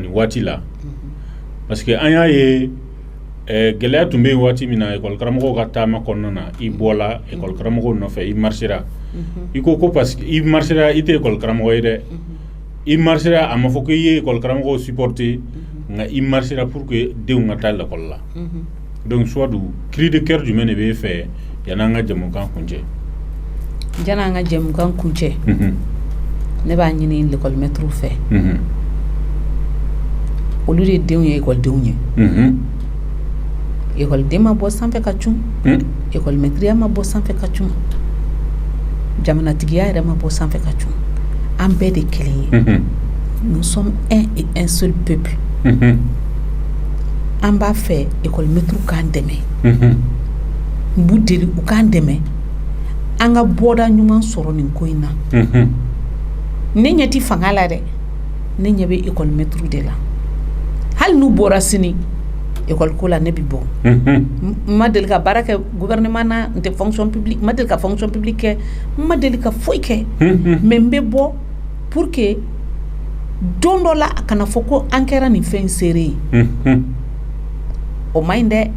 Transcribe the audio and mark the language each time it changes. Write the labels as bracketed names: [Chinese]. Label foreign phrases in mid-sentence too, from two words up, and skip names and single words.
[Bambara] nin waati la parce que an y'a ye gɛlɛya tun bɛ yen waati min na école karamɔgɔw ka taama kɔnɔna na i bɔla école karamɔgɔw nɔfɛ i marchera i ko parce que i marchera i tɛ école karamɔgɔ ye dɛ i marchera a ma fɔ ko i ye école karamɔgɔw supporter nka i marchera [French] pour que [Bambara] denw ka taa l'école la donc Suwadu [French] cri de cœur [Bambara] jumɛn de b'e fɛ yanni an ka jɛmukan kuncɛ yanni an ka jɛmukan kuncɛ ne b'a ɲini [French] l'école maître [Bambara] fɛ olu de denw ye écoledenw ye écoleden ma bɔ sanfɛ ka cun école maîtria ma bɔ sanfɛ ka cun jamanatigiya yɛrɛ ma bɔ sanfɛ ka cun an bɛɛ de kelen ye [French] nous sommes un et un seul peuple [Bambara] an b'a fɛ [French] école maître [Bambara] k'an dɛmɛ n b'u deli u k'an dɛmɛ an ka bɔda ɲuman sɔrɔ nin ko in na ne ɲɛ ti fanga la dɛ ne ɲɛ bɛ [French] école maître [Bambara] de la hali n'u bɔra sini école ko la ne bi bɔ ma deli ka baara kɛ gouvernement na n tɛ [French] fonction publique [Bambara] ma deli ka [French] fonction publique [Bambara] kɛ ma deli ka foyi kɛ mais n bɛ bɔ [French] pour que [Bambara] don dɔ la a kana fɔ ko an kɛra nin fɛn seere ye o man ɲi dɛ.